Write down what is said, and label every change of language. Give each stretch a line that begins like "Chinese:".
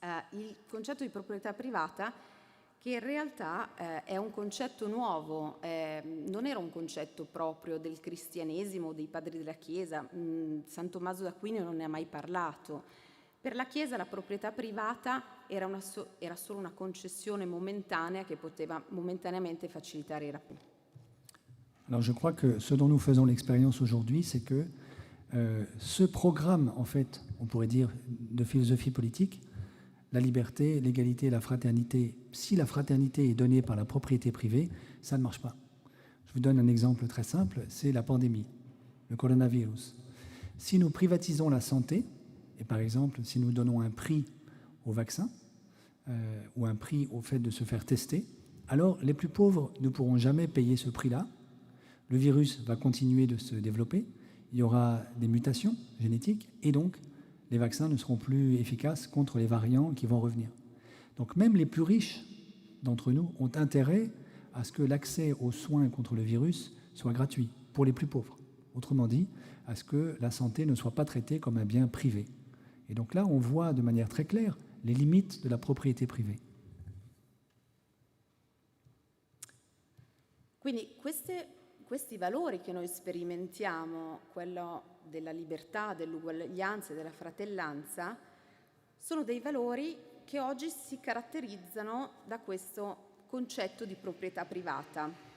Italian: Il concetto di proprietà privata, che in realtà è un concetto nuovo, non era un concetto proprio del cristianesimo, dei padri della Chiesa. San Tommaso d'Aquino non ne ha mai parlato. Per la Chiesa la proprietà privata era solo una concessione momentanea che poteva momentaneamente facilitare i rapporti.
French: Alors je crois que ce dont nous faisons l'expérience aujourd'hui, c'est que ce programme, en fait, on pourrait dire, de philosophie politique, la liberté, l'égalité, la fraternité, si la fraternité est donnée par la propriété privée, ça ne marche pas. Je vous donne un exemple très simple, c'est la pandémie, le coronavirus. Si nous privatisons la santé, et par exemple, si nous donnons un prix au vaccin ou un prix au fait de se faire tester, alors les plus pauvres ne pourront jamais payer ce prix-là. Le virus va continuer de se développer, il y aura des mutations génétiques et donc les vaccins ne seront plus efficaces contre les variants qui vont revenir. Donc même les plus riches d'entre nous ont intérêt à ce que l'accès aux soins contre le virus soit gratuit pour les plus pauvres. Autrement dit, à ce que la santé ne soit pas traitée comme un bien privé. Et donc là, on voit de manière très claire les limites de la propriété privée.
Italian: Quindi questi valori che noi sperimentiamo, quello della libertà, dell'uguaglianza e della fratellanza, sono dei valori che oggi si caratterizzano da questo concetto di proprietà privata.